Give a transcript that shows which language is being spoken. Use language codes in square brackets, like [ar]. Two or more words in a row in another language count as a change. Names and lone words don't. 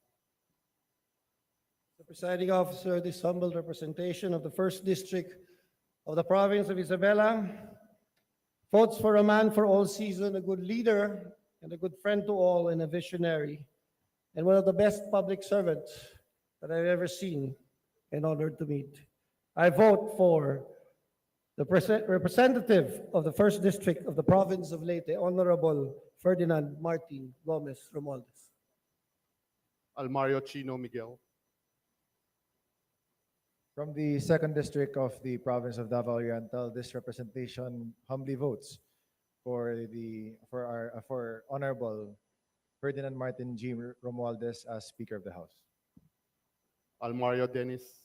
[en] The presiding officer, this humble representation of the 1st District of the province of Isabela votes for a man for all season, a good leader and a good friend to all and a visionary, and one of the best public servants that I've ever seen and honored to meet. I vote for the representative of the 1st District of the province of Leyte, Honorable Ferdinand Martin Gomez Romualdez. Almario Chino Miguel. From the 2nd District of the province of Davao Oriental, this representation humbly votes for Honorable Ferdinand Martin G. Romualdez as Speaker of the House. Almario Dennis.